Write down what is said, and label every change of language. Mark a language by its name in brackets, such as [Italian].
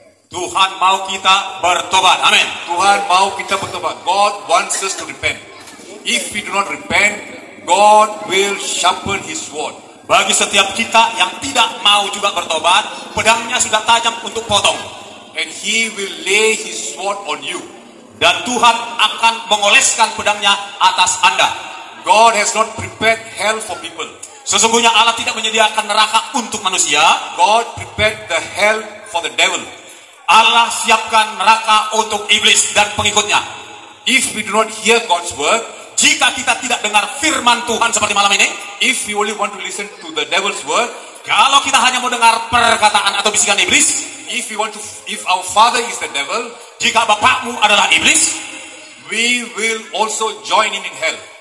[Indonesian] Tuhan mau kita bertobat. Amin. Tuhan mau kita bertobat. [English] God wants us to repent. If we do not repent, God will sharpen His sword. [Indonesian] Bagi setiap kita yang tidak mau juga bertobat, pedangnya sudah tajam untuk potong. [English] And He will lay His sword on you. [Indonesian] Dan Tuhan akan mengoleskan pedangnya atas Anda. [English] God has not prepared hell for people. [Indonesian] Sesungguhnya Allah tidak menyediakan neraka untuk manusia. [English] God prepared the hell for the devil. [Indonesian] Allah siapkan neraka untuk iblis dan pengikutnya. [English] If we do not hear God's word, [Indonesian] jika kita tidak dengar firman Tuhan seperti malam ini, [English] if we only want to listen to the devil's word, [Indonesian] kalau kita hanya mau dengar perkataan atau bisikan iblis, [English] if our father is the devil, [Indonesian] jika bapakmu adalah iblis, [English] we will also join him in hell.